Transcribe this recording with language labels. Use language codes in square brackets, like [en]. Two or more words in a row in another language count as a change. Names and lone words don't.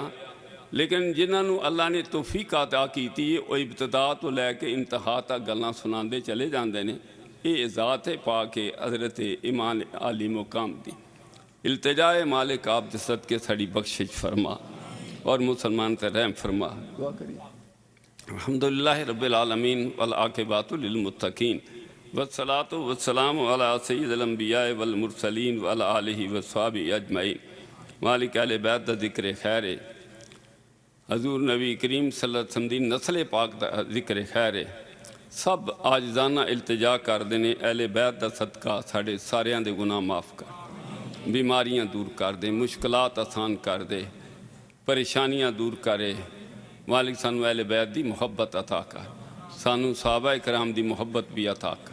[ur] لیکن جنہوں نے اللہ نے توفیق عطا کی وہ ابتدا تو لے کے انتہا تک گلاں سناتے چلے جاتے ہیں. یہ ذات پا کے حضرت امام عالی مقام کی التجائے [pa] مالک آپ دے صدقے ساڈی بخشش فرما اور مسلمان تے رحم فرما. [ur] دعا کریے. [ar] الحمد لله رب العالمين والعاقبة للمتقين والصلاة والسلام على سيد الأنبياء والمرسلين وعلى آله وأصحابه أجمعين. [pa] مالک اہل بیت دا ذکر خیر ہے، حضور نبی کریم [ar] صلى الله عليه وسلم [pa] دی نسل پاک دا ذکر خیر ہے. [ur] سب عاجزانہ التجا کرتے ہیں [pa] اہل بیت دا صدقہ ساڈے ساریاں دے گناہ معاف کر، بیماریاں دور کر دے، مشکلات آسان کر دے، پریشانیاں دور کرے. مالک سانوں اہل بیت دی محبت عطا کر، سانوں صحابہ کرام دی محبت بھی عطا کر.